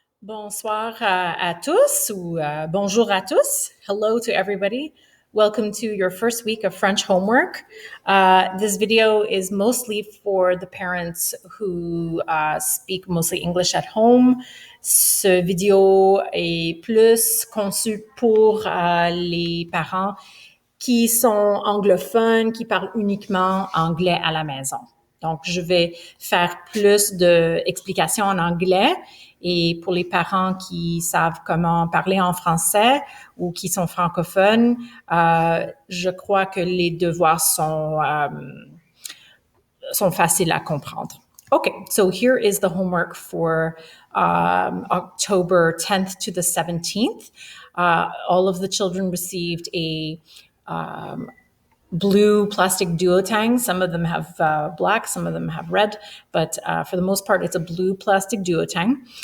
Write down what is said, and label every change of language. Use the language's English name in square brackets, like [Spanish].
[French] Bonsoir à tous ou bonjour à tous. [English] Hello to everybody. Welcome to your first week of French homework. This video is mostly for the parents who speak mostly English at home. [French] Ce vidéo est plus conçu pour les parents qui sont anglophones, qui parlent uniquement anglais à la maison. Donc, je vais faire plus d'explications en anglais et pour les parents qui savent comment parler en français ou qui sont francophones, je crois que les devoirs sont faciles à comprendre. [English] Okay, so here is the homework for October 10th to the 17th. All of the children received a blue plastic duotang. Some of them have black, some of them have red, but for the most part, it's a blue plastic duotang.